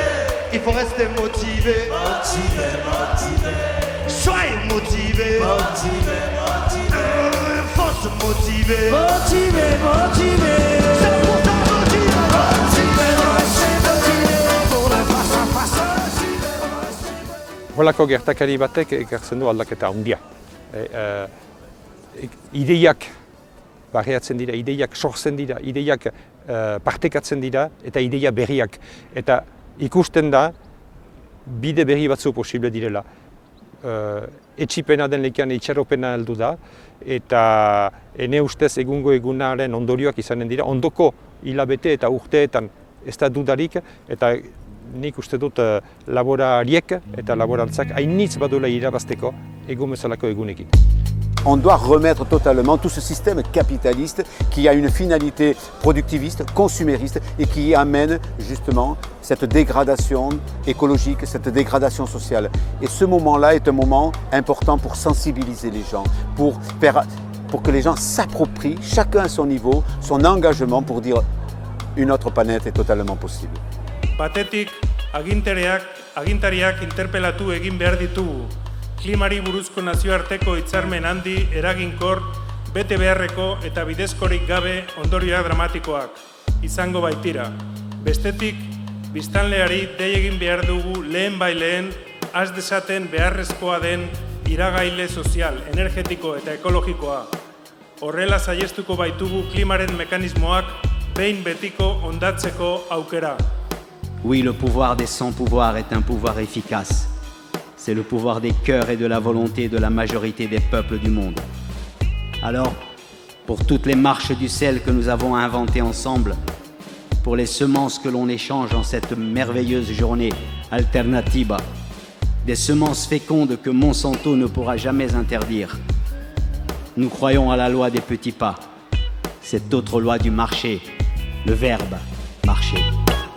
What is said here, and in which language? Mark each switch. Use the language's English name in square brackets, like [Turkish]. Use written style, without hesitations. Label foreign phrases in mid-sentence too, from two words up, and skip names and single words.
[French] Il faut rester motivé, motivé, motivé. Soyez motivé, motivé, motivé. Faut se motiver, motivé, motivé. C'est pour ta motivé, motivé, motivé. Pour le face à face. [Basque] Holako gertakari batek ekartzen du aldaketa handia. Ideiak barreatzen dira, ideiak sortzen dira, ideiak partekatzen dira eta ideia berriak. Eta ikusten da bide berri batzu posible direla. Etxipena den lekean itxaropena heldu da eta ene ustez egungo egunaren ondorioak izanen dira. Ondoko hilabete eta urteetan ez da dudarik eta nik uste dut laborariek eta laboraltzak hainitz baduela irabazteko egun bezalako egunekin. [French] On doit remettre totalement tout ce système capitaliste qui a une finalité productiviste, consumériste et qui amène justement cette dégradation écologique, cette dégradation sociale. Et ce moment-là est un moment important pour sensibiliser les gens, pour que les gens s'approprient, chacun à son niveau, son engagement pour dire une autre planète est totalement possible. [Basque] Batetik, agintariak interpelatu egin behar ditugu. Klimari buruzko nazioarteko hitzarmen handi, eraginkor, bete beharreko eta bidezkorik gabe ondorioak dramatikoak izango baitira. Bestetik, biztanleari dei egin behar dugu lehen baileen has dezaten beharrezkoa den iragaile sozial, energetiko eta ekologikoa. Horrela saihestuko baitugu klimaren mekanismoak behin betiko ondatzeko aukera. [French] Oui, le pouvoir des sans-pouvoirs est un pouvoir efficace. C'est le pouvoir des cœurs et de la volonté de la majorité des peuples du monde. Alors, pour toutes les marches du sel que nous avons inventées ensemble, pour les semences que l'on échange en cette merveilleuse journée Alternativa, des semences fécondes que Monsanto ne pourra jamais interdire, nous croyons à la loi des petits pas, cette autre loi du marché, le verbe marcher.